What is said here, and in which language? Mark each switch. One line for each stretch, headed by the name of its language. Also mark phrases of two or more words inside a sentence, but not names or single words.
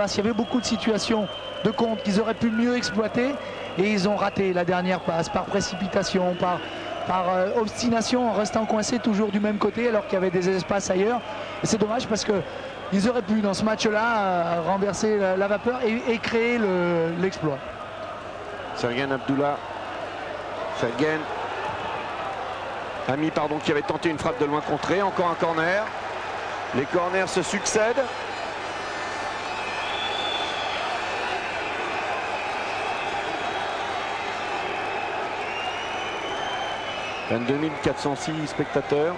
French: Il y avait beaucoup de situations de contre qu'ils auraient pu mieux exploiter et ils ont raté la dernière passe par précipitation, par obstination en restant coincés toujours du même côté alors qu'il y avait des espaces ailleurs. Et c'est dommage parce qu'ils auraient pu dans ce match-là renverser la vapeur et créer l'exploit. Sergen Abdullah. Sergen. Ami qui avait tenté une frappe de loin contrée, encore un corner. Les corners se succèdent. « 22 406 spectateurs.